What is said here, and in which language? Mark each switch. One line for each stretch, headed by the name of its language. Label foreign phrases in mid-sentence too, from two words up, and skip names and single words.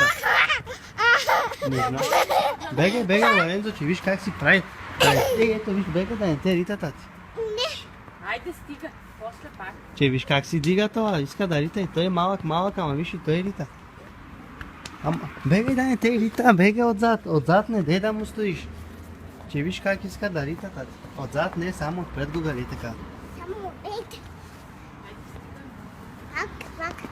Bulgarian: Не знам. Бегай, бегай, Лорензо, че виж как си прави. Ето, виж, бегай да не те рита, тати.
Serbian: Ajde, stiga, posle pak.
Bulgarian: Че виж как си дига това, иска да рита и той е малък, ама виж и той рита. Ама, бегай да не те рита, бегай отзад не, дей да му стоиш. Че виж как иска да рита, тати. Отзад не, само отпред го гали така. Само ето. Пак.